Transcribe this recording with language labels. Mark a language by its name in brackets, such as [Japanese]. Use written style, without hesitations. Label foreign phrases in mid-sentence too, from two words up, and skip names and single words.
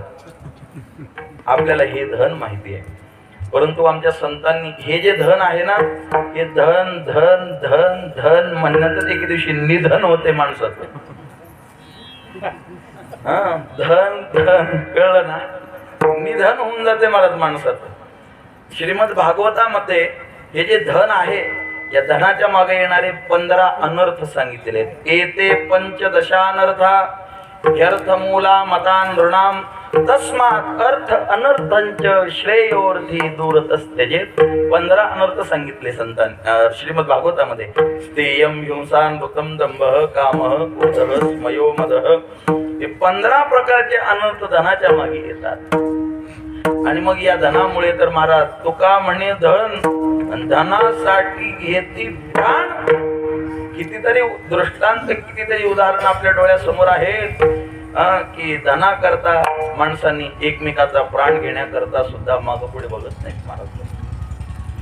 [Marathi] आपल्याला हे धन माहिती आहे, परंतु आमच्या संतांनी हे जे धन आहे ना, हे धन धन धन धन म्हणण्यातच एके दिवशी निधन होते माणसाचं. धन धन कळलं ना, निधन होऊन जाते महाराज माणसाचं. श्रीमद भागवतामध्ये हे जे धन आहे, या धनाच्या मागे येणारे 15 अनर्थ सांगितलेले आहेत. [Sanskrit] एते पंचदशानर्था ह्यर्थमूला मता नृणाम तस्मात् अर्थ अनर्थंच श्रेयोर्थी दूरतस्त्यजेत. [Marathi] 15 अनर्थ सांगितले संतांनी श्रीमद भागवतामध्ये. [Sanskrit] स्तेयम हिंसा नृतम दंभः कामः क्रोधः स्मयो मदः. [Marathi] हे 15 प्रकारचे अनर्थ धनाच्या मागे येतात. आणि मग या धनामुळे तर महाराज तुका म्हणे धन धनासाठी घेती प्राण. कितीतरी दृष्टांत, कितीतरी उदाहरण आपल्या डोळ्यासमोर आहेत की धना करता माणसांनी एकमेकाचा प्राण घेण्याकरता सुद्धा मागं पुढे बघत नाहीत महाराज.